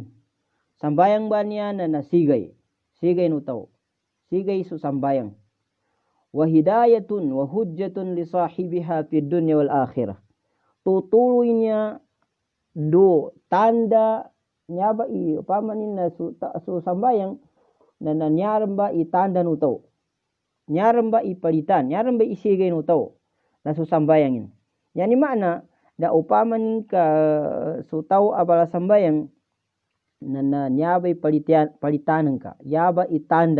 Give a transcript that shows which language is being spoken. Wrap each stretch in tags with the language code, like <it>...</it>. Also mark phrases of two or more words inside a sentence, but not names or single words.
<mrw>Sambayang ba niya na nasigay? Sigay no tao. Sigay so sambayang.</mrw> <ar>Wa hidayatun wa hujjatun li sahibiha fid dunya wal akhirah.</ar> <mrw>Tutuloy niya do tanda niya ba upamanin na so sambayang na nanyaram ba itanda no tao. Nyaram ba ipalitan, nyaram ba isigay no tao na so sambayangin. Yani makna da upamanin ka so tao abala sambayang na nyabay palitanan ka yaba itanda</mrw>